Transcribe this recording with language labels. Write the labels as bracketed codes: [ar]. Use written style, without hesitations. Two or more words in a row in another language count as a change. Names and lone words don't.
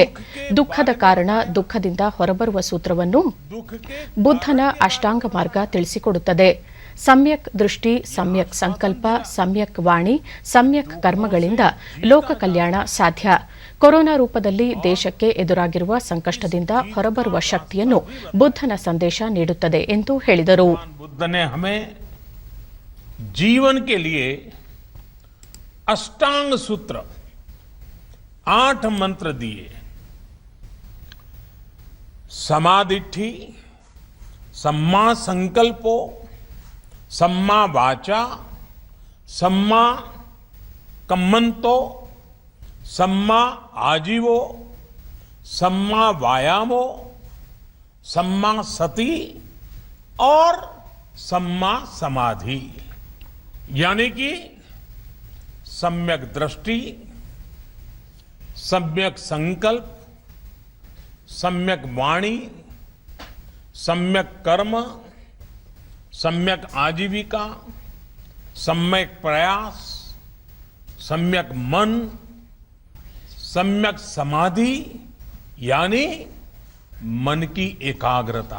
[kn] ದುಃಖದ ಕಾರಣ, ದುಃಖದಿಂದ ಹೊರಬರುವ ಸೂತ್ರವನ್ನು ಬುದ್ಧನ ಅಷ್ಟಾಂಗ ಮಾರ್ಗ ತಿಳಿಸಿಕೊಡುತ್ತದೆ. ಸಮ್ಯಕ್ ದೃಷ್ಟಿ, ಸಮ್ಯಕ್ ಸಂಕಲ್ಪ, ಸಮ್ಯಕ್ ವಾಣಿ, ಸಮ್ಯಕ್ ಕರ್ಮಗಳಿಂದ ಲೋಕ ಕಲ್ಯಾಣ ಸಾಧ್ಯ. ಕೊರೋನಾ ರೂಪದಲ್ಲಿ ದೇಶಕ್ಕೆ ಎದುರಾಗಿರುವ ಸಂಕಷ್ಟದಿಂದ ಹೊರಬರುವ ಶಕ್ತಿಯನ್ನು ಬುದ್ಧನ ಸಂದೇಶ ನೀಡುತ್ತದೆ ಎಂದು ಹೇಳಿದರು. [hi] बुद्ध ने हमें जीवन के लिए अष्टांग सूत्र 8 मंत्र दिए. [pi] समाधिठि, सम्मा संकल्पो, सम्मा वाचा, सम्मा कम्मंतो, सम्मा आजीवो, सम्मा वायामो, सम्मा सति और सम्मा समाधि. [hi] यानी कि सम्यक दृष्टि, सम्यक संकल्प, सम्यक वाणी, सम्यक कर्म, सम्यक आजीविका, सम्यक प्रयास, सम्यक मन, सम्यक समाधि यानी मन की एकाग्रता.